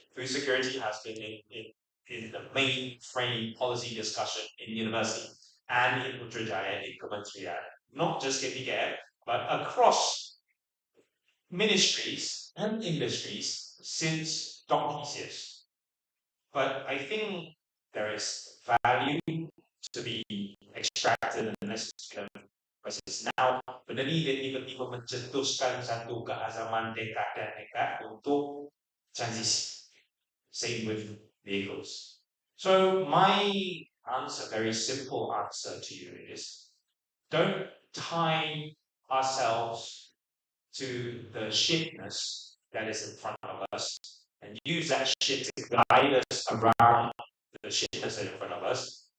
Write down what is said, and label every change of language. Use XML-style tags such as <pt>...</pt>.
<en>Food security has been in the mainframe policy discussion in university and in Putrajaya, in Kementerian, not just KPKM, but across ministries and industries since donkey's years. But I think there is value to be extracted in this proses now.</en> <ms>Benda ni dia tiba-tiba mencetuskan satu keazaman dekat untuk transisi.</ms> <en>Same with vehicles. So my answer, very simple answer to you is, don't tie ourselves to the shitness that is in front of us and use that shit to guide us around the shit that's in front of us.</en>